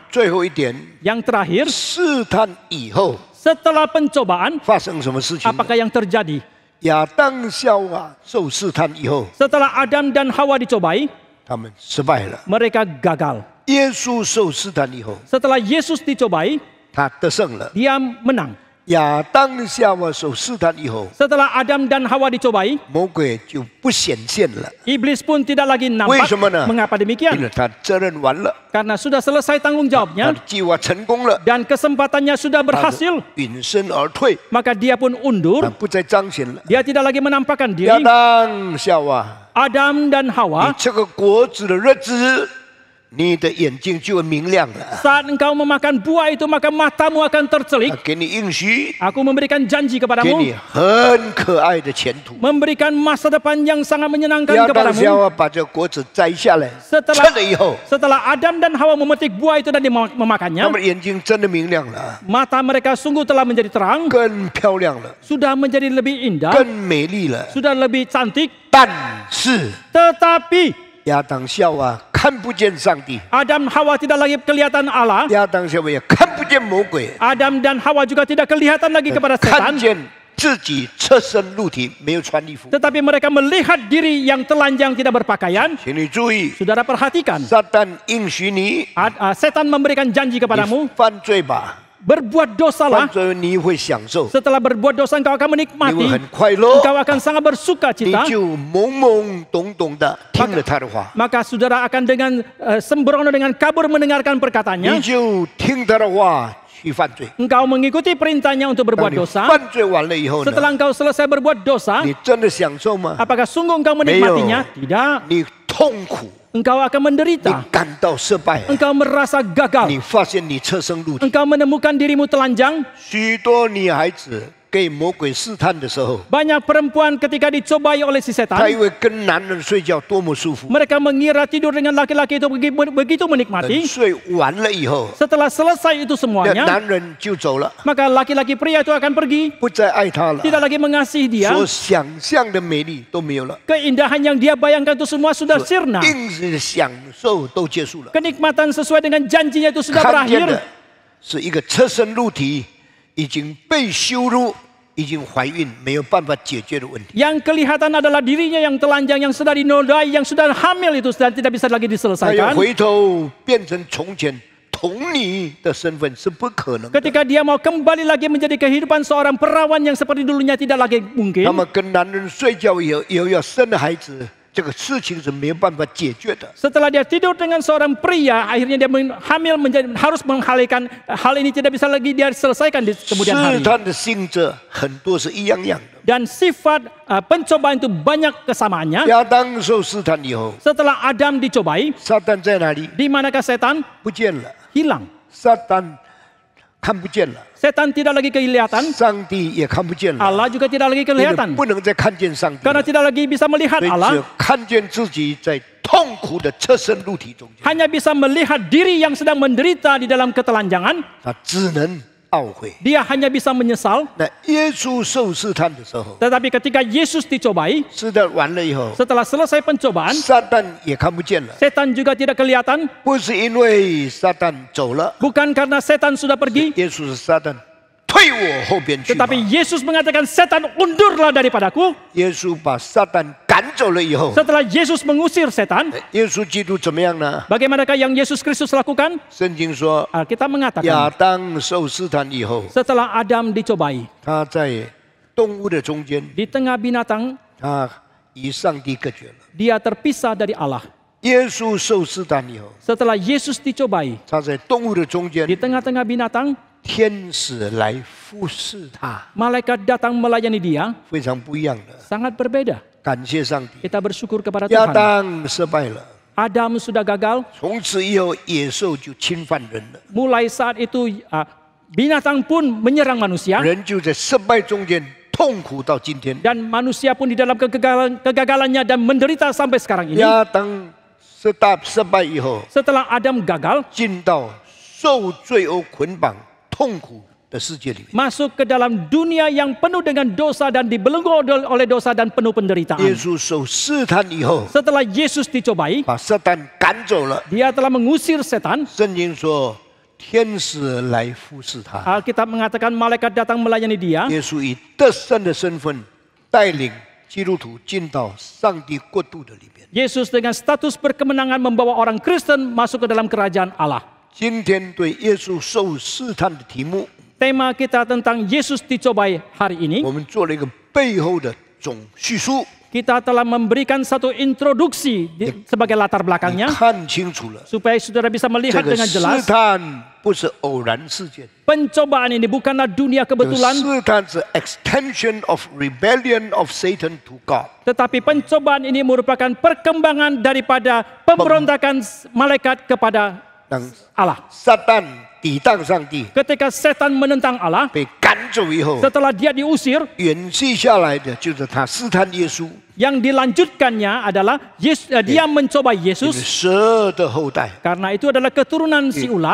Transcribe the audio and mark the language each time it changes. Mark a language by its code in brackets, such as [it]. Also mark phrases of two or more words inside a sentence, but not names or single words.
[zh] 最后一点， [id] Yang terakhir, [zh] 试探以后， [id] Setelah pencobaan, [zh] 发生什么事情呢？ [id] apakah yang terjadi? [zh] 亚当夏娃受试探以后， [id] Setelah Adam dan Hawa dicobai, [zh] 他们失败了。 [id] mereka gagal. [zh] 耶稣受试探以后， [id] Setelah Yesus dicobai, [zh] 他得胜了。 [id] dia menang. [zh] 亚当夏娃受试探以后， [id] Setelah Adam dan Hawa dicobai, [zh] 魔鬼就不显现了， [id] iblis pun tidak lagi [zh] 为 [id] nampak. [zh] 什么呢？ [id] Mengapa [zh] 因 [id] demikian? [zh] 为他责任完了， [id] Karena sudah selesai tanggung [zh] 他 [id] jawabnya [zh] 的计划成功了， [id] dan kesempatannya sudah [zh] 他 [id] berhasil, [zh] 隐身而退， [id] maka dia pun [zh] 他 [id] undur. [zh] 不再彰显了。 [id] Dia tidak lagi menampakkan [zh] 亚 [id] diri. [zh] 当夏娃， [id] Adam dan [zh] 你 [id] Hawa, [zh] 这个果子的日子，你的眼睛就会明亮了。 [id] saat engkau memakan buah itu, maka matamu akan [zh] 他 [id] tercelik. [zh] 给你应许， [id] Aku memberikan janji [zh] 给 [id] kepadamu, [zh] 你很可爱的前途。 [id] memberikan masa depan yang sangat menyenangkan [zh] 亚当夏 [id] kepadamu. [zh] 娃把这个果子摘下来， [id] Setelah [zh] 吃了以后， [id] setelah Adam dan Hawa memetik buah itu dan [zh] 他 [id] memakannya, [zh] 们的眼睛真的明亮了， [id] mata mereka sungguh telah menjadi terang, [zh] 更漂亮了， [id] sudah menjadi lebih indah, [zh] 更美丽了。 [id] sudah lebih cantik. [zh] 但是 [id] Tetapi [zh] 亚当夏娃看不见上帝， [id] Adam Hawa tidak lagi kelihatan Allah. [zh] 亚当夏娃也看不见魔鬼， [id] Adam dan Hawa juga tidak kelihatan lagi kepada [zh] 看 [id] setan. [zh] 见自己侧身入体，没有穿衣服。 [id] Tetapi mereka melihat diri yang telanjang tidak berpakaian. [zh] 请你注意， [id] Saudara perhatikan, [zh] 撒旦应许你， [id] setan memberikan janji [zh] 你 [id] kepadamu, [zh] 犯罪吧， [id] berbuat [zh] 犯 [id] dosalah. [zh] 罪你会享受， [id] Setelah berbuat dosa engkau akan [zh] 你会 [id] menikmati, [zh] 很快乐， [id] engkau akan sangat bersuka [zh] 你 [id] cita. [zh] 就懵懵懂懂的听了他的话， [id] Maka saudara akan dengan sembrono dengan kabur mendengarkan [zh] 你 [id] perkataannya. [zh] 就听他的话去犯罪。 [id] Engkau mengikuti perintahnya untuk [zh] 当 [id] berbuat [zh] 你 [id] dosa. [zh] 犯罪完了以后呢， [id] Setelah engkau selesai berbuat dosa, [zh] 你真的享受吗？ [id] apakah sungguh engkau menikmatinya? Tidak. [zh] 你痛苦， [id] Engkau akan [zh] 你 [id] menderita. [zh] 感到失败， [id] Engkau merasa [zh] 你 [id] gagal. [zh] 发现你侧身入体。 [id] Engkau menemukan dirimu telanjang. [zh] 许多女孩子给魔鬼试探的时候， [id] Banyak perempuan ketika dicobai oleh si [zh] 她 [id] setan, [zh] 以为跟男人睡觉多么舒服， [id] mereka mengira tidur dengan laki-laki itu begitu [zh] 等 [id] menikmati. [zh] 睡完了以后， [id] Setelah selesai itu [zh] 那 [id] semuanya, [zh] 男人就走了， [id] maka laki-laki pria itu akan pergi, [zh] 不再爱她了， [id] tidak lagi mengasihi dia. [zh] 所想象的美丽都没有了， [id] Keindahan yang dia bayangkan itu semua sudah sirna. [zh] 应时的享受都结束了， [id] Kenikmatan sesuai dengan janjinya itu sudah [zh] 看见 [id] berakhir. [zh] 的是一个侧身入体，已经被羞辱，已经怀孕，没有办法解决的问题。 [id] Yang kelihatan adalah dirinya yang telanjang, yang sudah dinodai, yang sudah hamil itu dan tidak bisa lagi [zh] 他要 [id] diselesaikan. [zh] 回头变成从前童女的身份是不可能的。 [id] Ketika dia mau kembali lagi menjadi kehidupan seorang perawan yang seperti dulunya tidak lagi [zh] 他 [id] mungkin. [zh] 们跟男人睡觉以后要生了孩子，这个事情是没有办法解决的。 [id] Setelah dia tidur dengan seorang pria, akhirnya dia hamil harus menghalikan hal ini tidak bisa lagi dia selesaikan di kemudian [zh] 试 [id] hari. [zh] 探的性质很多是一样样的。 [id] Dan sifat pencobaan itu banyak kesamaannya. [zh] 亚当受试探以后， [id] Setelah Adam dicobai, [zh] 撒旦在哪里？ [id] di manakah setan? [zh] 不见了， [id] Hilang. [zh] 撒旦看不见了， [id] Setan tidak lagi kelihatan, [zh] 上帝也看不见了， [id] Allah juga tidak lagi [zh] 因为 [id] kelihatan. [zh] 不能再看见上帝 [id] Karena [zh] 了， [id] tidak lagi bisa melihat [zh] 所以只 [id] Allah, [zh] 有看见自己在痛苦的侧身入体中间， [id] hanya bisa melihat diri yang sedang menderita di dalam ketelanjangan. [zh] 他只能懊悔。 [id] Dia hanya bisa menyesal. [zh] 那耶稣受试探的时候， [id] Tetapi ketika Yesus dicobai, [zh] 试探完了以后， [id] setelah selesai pencobaan, [zh] 撒旦也看不见了， [id] setan juga tidak kelihatan. [zh] 不是因为撒旦走了， [id] Bukan karena setan sudah pergi, [zh] 耶稣是撒旦退我后边去吧。 [id] tetapi Yesus mengatakan, setan undurlah daripadaku. [zh] 耶稣把撒旦赶走了以后， [id] Setelah Yesus mengusir setan, [zh] 耶稣基督怎么样呢？ [id] bagaimanakah yang Yesus Kristus lakukan? [zh] 圣经说， [id] Alkitab [zh] 亚 [id] mengatakan, [zh] 当受试探以后， [id] setelah Adam dicobai, [zh] 他在动物的中间， [id] di tengah binatang, [zh] 他与上帝隔绝了。 [id] dia terpisah dari Allah. [zh] 耶稣受试探以后， [id] Setelah Yesus dicobai, [zh] 他在动物的中间 [id] di，tengah-tengah binatang, [zh] 天使来服侍他， [id] malaikat datang melayani dia, [zh] 非常不一样的。 [id] sangat berbeda. [zh] 感谢上帝， [id] Kita bersyukur kepada [zh] 亚 [id] Tuhan. [zh] 当失败了， [id] Adam sudah gagal, [zh] 从此以后野兽就侵犯人了， [id] mulai saat itu binatang pun menyerang manusia, [zh] 人就在失败中间痛苦到今天。 [id] dan manusia pun di dalam kegagalannya dan menderita sampai sekarang ini. [zh] 亚当失败以后， [id] Setelah Adam gagal, [zh] 进到受罪恶捆绑、痛苦的世界里面。 [id] masuk ke dalam dunia yang penuh dengan dosa dan dibelenggu oleh dosa dan penuh [zh] 耶 [id] penderitaan. [zh] 稣受试探以后， [id] Setelah Yesus dicobai, [zh] 把撒旦赶走了。 [id] dia telah mengusir setan. [zh] 圣经说， 天使来服侍他。 [id] Alkitab mengatakan malaikat datang melayani dia. [zh] 耶稣以得胜的身份带领基督徒进到上帝国度的里面。 [id] Yesus dengan status berkemenangan membawa orang Kristen masuk ke dalam kerajaan Allah. [zh] 今天对耶稣受试探的题目， [id] Tema kita tentang Yesus dicobai hari ini. [zh] 我们做了一个背后的总叙述， [id] Kita telah memberikan satu introduksi sebagai latar [zh] 你 [id] belakangnya [zh] 看清楚了， [id] supaya saudara bisa [zh] 这 [id] melihat [zh] 个 [id] dengan [zh] 试 [id] jelas. [zh] 探不是偶然事件， [id] Pencobaan ini bukanlah dunia [zh] 这个 [id] kebetulan, [zh] 试探是 [en] extension of rebellion of Satan to God。 [id] tetapi pencobaan ini merupakan perkembangan daripada pemberontakan malaikat kepada [zh] 当 [id] Allah. [zh] 撒旦抵挡上帝， [id] Ketika setan menentang Allah, [zh] 被赶走以后， [id] setelah dia diusir, [zh] 延续下来的就是他试探耶稣， [id] yang dilanjutkannya adalah dia mencoba [zh] 因为 [id] Yesus [zh] 蛇的后代、 [id] karena itu adalah keturunan si ular